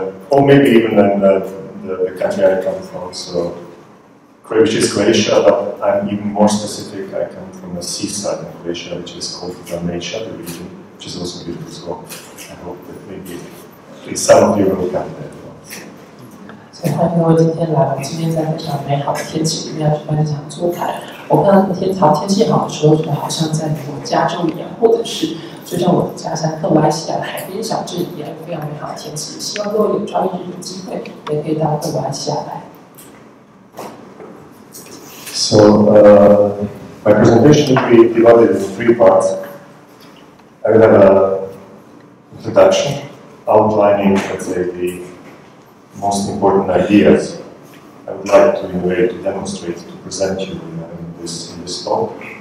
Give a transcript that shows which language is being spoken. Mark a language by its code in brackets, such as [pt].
[en] Or maybe even in the country I come from. So, which is Croatia, but I'm even more specific. I come from the seaside in Croatia, which is called Dalmatia, the region, which is also beautiful. So, I hope that maybe at least some of you will come there. [zh] 所以欢迎各位今天来，我们今天在非常美好的天气里面要举办这场座谈。我看到天气好的时候，觉得好像在美国加州一样，或者是就像我的家乡克罗埃西亚的海边小镇一样，非常美好的天气。希望各位有朝一日有机会也可以到克罗埃西亚来。 [en] So my presentation will be divided into 3 parts. I will have an introduction outlining, let's say, the most important ideas I would like to, in a way, to demonstrate, to present you in this talk.